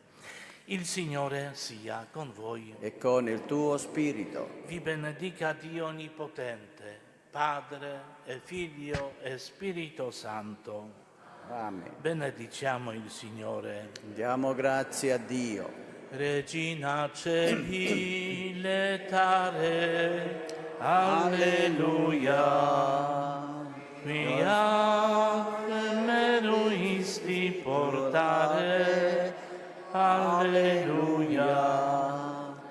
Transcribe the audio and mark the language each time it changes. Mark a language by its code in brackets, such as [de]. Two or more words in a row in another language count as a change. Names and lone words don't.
[it] Il Signore sia con voi. E con il tuo spirito. Vi benedica Dio Onnipotente, Padre e Figlio e Spirito Santo. Amen. Benediciamo il Signore. Diamo grazie a Dio. [la] Regina Celi letare, alleluia. Quia meruisti portare, alleluia.